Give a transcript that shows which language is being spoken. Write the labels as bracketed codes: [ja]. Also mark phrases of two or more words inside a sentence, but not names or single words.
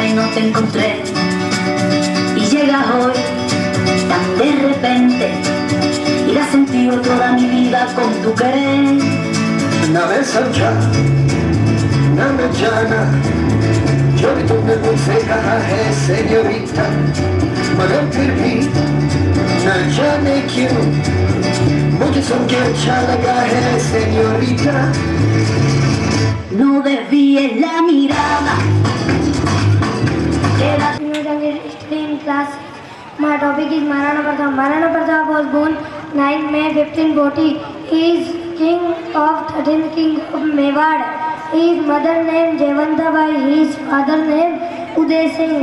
[es] te encontré y llegas hoy tan de repente y la has sentido toda mi vida con tu querer. [hi] ना मैं समझा ना मैं जाना जो भी तुमने मुझसे कहा है सेन्योरिटा, मगर फिर भी न जाने क्यों मुझे सुन के अच्छा लगा है सेन्योरिटा. [es] No desvíes la mirada. [en] In class, my topic is Maharana Pratap. Maharana Pratap was born 9 May 1540. He is king of 13th king of Mewar. His mother name Jevantabai. His father name Uday Singh.